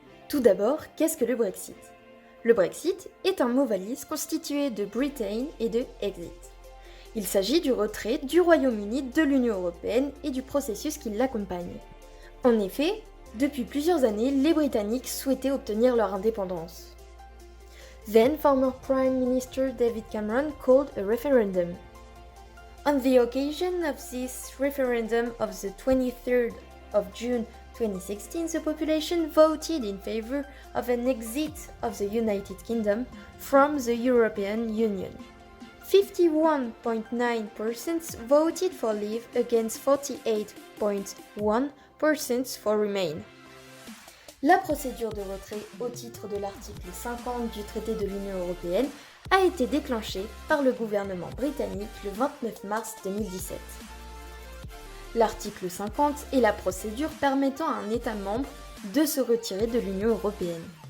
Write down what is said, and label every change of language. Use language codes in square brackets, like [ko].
[fr] Tout d'abord, qu'est-ce que le Brexit? Le Brexit est un mot valise constitué de Britain et de Exit. Il s'agit du retrait du Royaume-Uni de l'Union européenne et du processus qui l'accompagne. En effet, depuis plusieurs années, les Britanniques souhaitaient obtenir leur indépendance. [en] Then former Prime Minister David Cameron called a referendum. On the occasion of this referendum of the 23rd of June 2016, the population voted in favor of an exit of the United Kingdom from the European Union. 51.9% voted for leave against 48.1% for remain. [fr] La procédure de retrait au titre de l'article 50 du traité de l'Union européenne a été déclenchée par le gouvernement britannique le 29 mars 2017. L'article 50 est la procédure permettant à un État membre de se retirer de l'Union européenne.